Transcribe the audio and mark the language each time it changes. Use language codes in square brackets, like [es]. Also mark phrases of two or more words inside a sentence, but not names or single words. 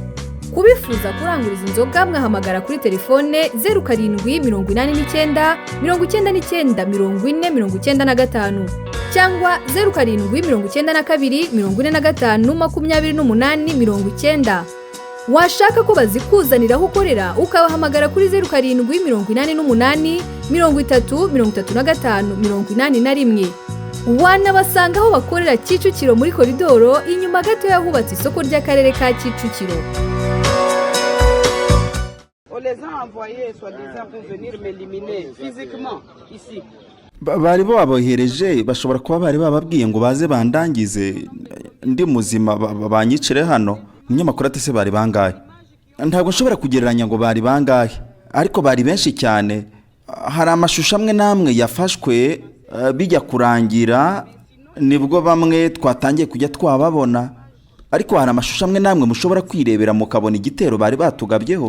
[rw] Kubifuza kuranguriza inzoga mwahamagara kuri telefone 0789 99 40 cyangwa 0792 45 28 washaka ko bazikuzanira aho ukorera ukabahamagara kuri 0788 30 wanabasanga aho bakorera Kicukiro muri koridoro inyuma gato yahubatse isoko ry'akarere ka Kicukiro. [fr] On les a envoyés soi-disant pour venir m'éliminer physiquement ici. [rw] Bari babohereje bashobora kuba bari bababwiye ngo baze bandangize ndi muzima banyicire hano. Umunyamakuru ati se bari bangahe? Ntabwo nshobora kugereranya ngo bari bangahe, ariko bari benshi cyane. Hari amashusho amwe namwe yafashwe bijya kurangira nibwo bamwe twatangiye kujya twababona, ariko hari amashusho amwe namwe mushobora kwirebera mukabona igitero bari batugabyeho.